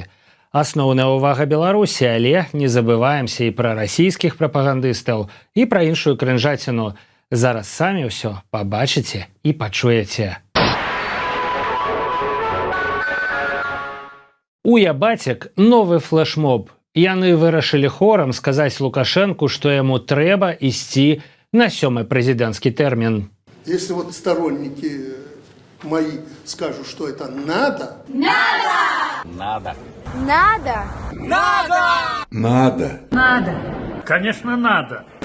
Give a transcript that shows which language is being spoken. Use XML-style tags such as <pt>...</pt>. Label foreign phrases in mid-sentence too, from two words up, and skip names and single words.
<be>Асноўная ўвага Беларусі, але не забываемся і пра расійскіх прапагандыстаў, і пра іншую крынжаціну. Зараз самі ўсё пабачыце і пачуеце. У Ябацек новы флешмоб. Яны вырашылі хорам сказаць Лукашэнку, што яму трэба ісці на 7-й президентский термин.</be> <ru>Если вот сторонники мои скажут, что это надо... Надо! Надо! Надо! Надо! Надо! Надо! Конечно, надо!</ru>